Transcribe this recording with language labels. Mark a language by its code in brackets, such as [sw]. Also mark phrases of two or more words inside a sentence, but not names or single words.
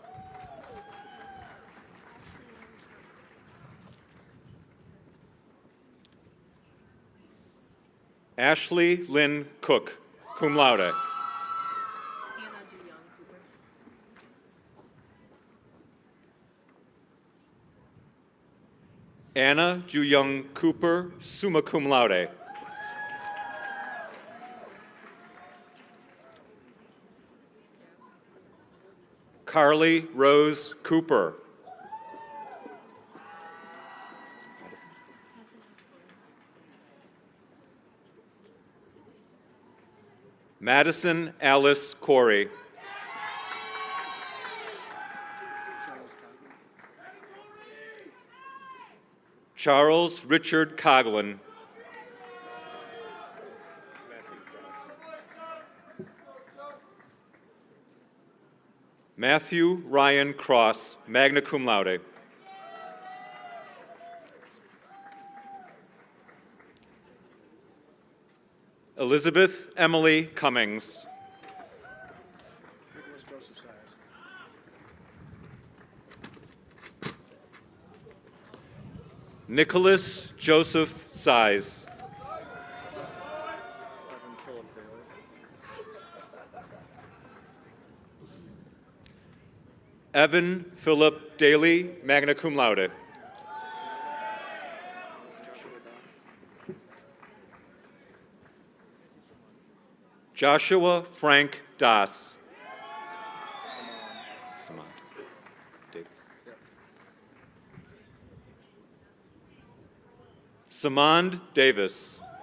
[en] Ashley Lynn Cook, [la] cum laude. [en] Anna Ju-Young Cooper, [la] summa cum laude. [en] Carly Rose Cooper. Madison Alice Corey. Charles Richard Coughlin. Matthew Ryan Cross, [la] magna cum laude. [en] Elizabeth Emily Cummings. Nicholas Joseph Size. Evan Philip Daly, [la] magna cum laude. [en] Joshua Frank Das. Saman. Davis. Samand Davis.